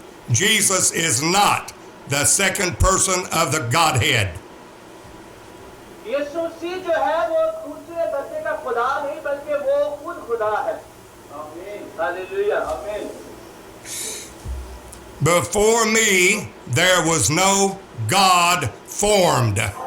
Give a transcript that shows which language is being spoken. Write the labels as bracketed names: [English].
[English] Jesus is not the second person of the Godhead. [Hindi] यीशु मसीह जो है वो दूसरे दर्जे का खुदा नहीं बल्कि वो खुद खुदा है। हालेलुया। आमीन। [English] Before me there was no God formed.